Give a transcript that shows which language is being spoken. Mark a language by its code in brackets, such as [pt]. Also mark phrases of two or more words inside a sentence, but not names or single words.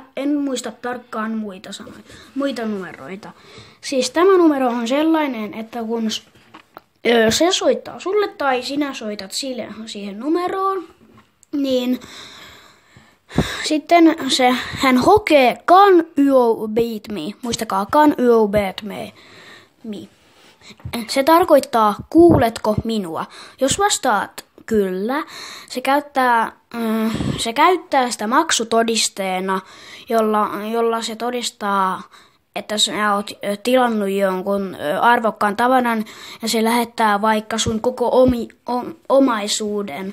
[fi] En muista tarkkaan muita numeroita. Siis tämä numero on sellainen, että kun se soittaa sulle tai sinä soitat siihen numeroon, niin sitten hän hokee [en] Can you beat me? [fi] Muistakaa, [en] Can you beat me? [fi] Se tarkoittaa, kuuletko minua? Jos vastaat kyllä, se käyttää sitä maksutodisteena, jolla se todistaa, että sä oot tilannut jonkun arvokkaan tavaran ja se lähettää vaikka sun koko omaisuuden.